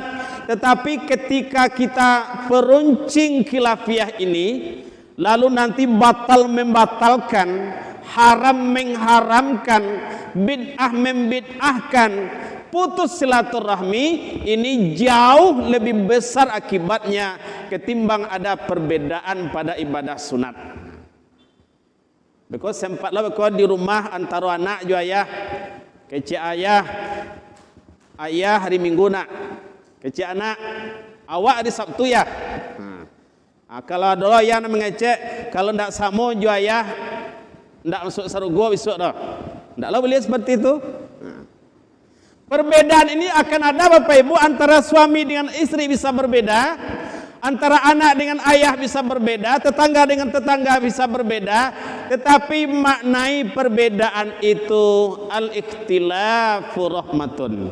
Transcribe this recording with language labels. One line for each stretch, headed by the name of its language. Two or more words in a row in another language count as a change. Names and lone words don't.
Indonesian: Tetapi ketika kita peruncing khilafiyah ini, lalu nanti batal membatalkan, haram mengharamkan, bid'ah membid'ahkan, putus silaturahmi, ini jauh lebih besar akibatnya ketimbang ada perbedaan pada ibadah sunat.
Minangkabau: Because sempatlah di rumah antara anak jo ayah, kecil ayah hari Minggu nak, kecil anak awak hari Sabtu ya. Kalau ada yang mengecek, kalau ndak samo jo ayah ndak masuk sarugo besok dah.
Indonesian: Ndaklah boleh seperti itu. Perbedaan ini akan ada Bapak Ibu, antara suami dengan istri bisa berbeda, antara anak dengan ayah bisa berbeda, tetangga dengan tetangga bisa berbeda, tetapi maknai perbedaan itu
Arabic: الاختلاف رحمة.